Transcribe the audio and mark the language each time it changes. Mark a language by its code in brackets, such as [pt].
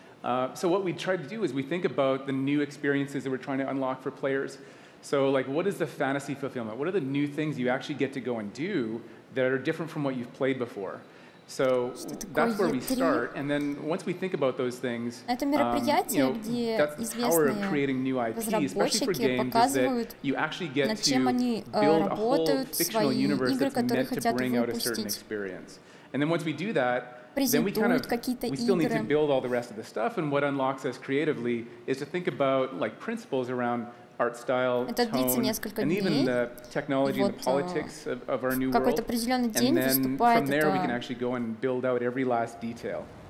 [en] So what we try to do is we think about the new experiences that we're trying to unlock for players. So like, what is the fantasy fulfillment? What are the new things you actually get to go and do that are different from what you've played before? So that's where we start, and then once we think about those things, [ru] это мероприятие, где известные разработчики показывают, над чем они работают, свои игры, которые хотят выпустить. [en] And then once we do that, then we still need to build all the rest of the stuff, and what unlocks us creatively is to think about like principles around art style, tone, and even the technology and the politics of our new world. And then from there we can actually go and build out every last detail.